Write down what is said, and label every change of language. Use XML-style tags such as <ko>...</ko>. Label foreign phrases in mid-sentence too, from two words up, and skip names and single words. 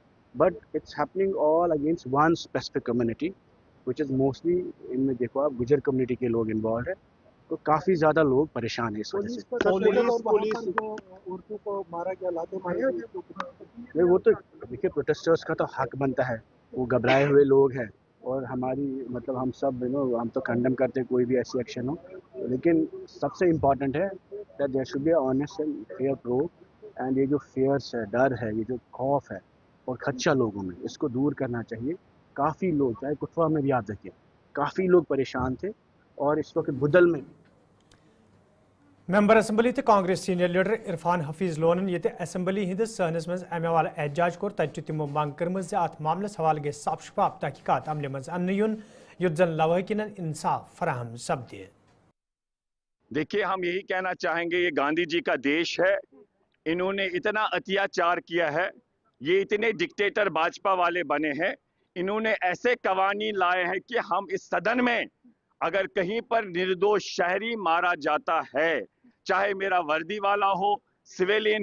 <en>But it's happening all against one specific community which is mostly,</en> <hi>इनमें देखो आप गुजर कम्युनिटी के लोग इन्वॉल्व है, तो काफ़ी ज़्यादा लोग परेशान है इस वजह से। पुलिस औरतों को मारा गया, लाते मारे। नहीं, वो तो देखिए प्रोटेस्टर्स का तो हक बनता है, वो घबराए हुए लोग हैं, और हमारी मतलब हम सब हम तो कंडेम करते हैं कोई भी ऐसी एक्शन हो, लेकिन सबसे इम्पॉर्टेंट है</hi> <en>that there should be honest and fair probe.</en> <hi>एंड ये जो फेयर्स है, डर है, ये जो खौफ है और खदशा लोगों में, इसको दूर करना चाहिए। काफ़ी लोग, चाहे कठुआ में भी आप देखिए, काफ़ी लोग परेशान थे, और इस वक्त बुदल में</hi> <ks>मेंबर असम्बली तो कांग्रेस सीनियर लीडर इरफान हफीज लोन ये असम्बली हंदिस सहनस मज अमे वाल एहतजाज कोर तत तमो मांग कर्म अत मामलस हवाले गई साफ शफाफ तहकीकात अमल मज अन्न युन युत जन लवाहिकिन इंसाफ फराहम सपदे।</ks> <hi>देखिए, हम यही कहना चाहेंगे, ये गांधी जी का देश है, इन्होंने इतना अत्याचार किया है, ये इतने डिक्टेटर भाजपा वाले बने हैं, इन्होंने ऐसे कवानीन लाए हैं कि हम इस सदन में अगर कहीं पर निर्दोष शहरी मारा जाता है, चाहे मेरा वर्दी वाला हो, सिविलियन</hi>